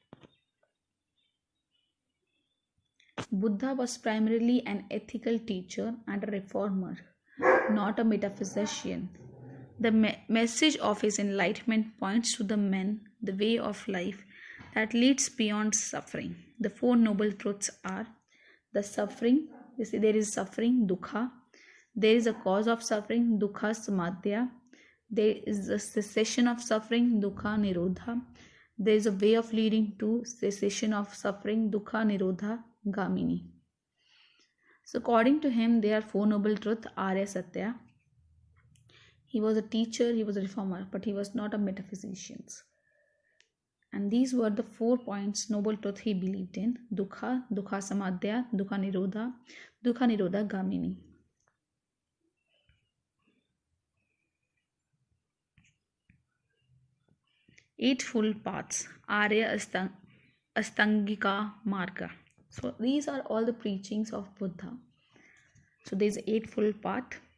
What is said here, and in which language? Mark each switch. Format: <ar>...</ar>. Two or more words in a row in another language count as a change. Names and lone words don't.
<en>Buddha was primarily an ethical teacher and a reformer, not a metaphysician. The message of his enlightenment points to the way of life that leads beyond suffering. The 4 noble truths are the suffering. There is suffering, dukkha. There is a cause of suffering,</en> <pi>dukkha samadhya.</pi> <en>There is a cessation of suffering,</en> <pi>dukkha nirodha.</pi> <en>There is a way of leading to cessation of suffering,</en> <pi>dukkha nirodha gamini.</pi> <en>So according to him, there are 4 noble truths,</en> <sa>Arya Satya.</sa> <en>He was a teacher, he was a reformer, but he was not a metaphysician. And these were the 4 points, noble truth he believed in:</en> <pi>dukkha, dukkha samadhya, dukkha nirodha gamini.</pi> <en>Eightfold Paths,</en> <sa>Arya Astangika Marga.</sa> <en>So these are all the preachings of Buddha. So there is Eightfold Path.</en>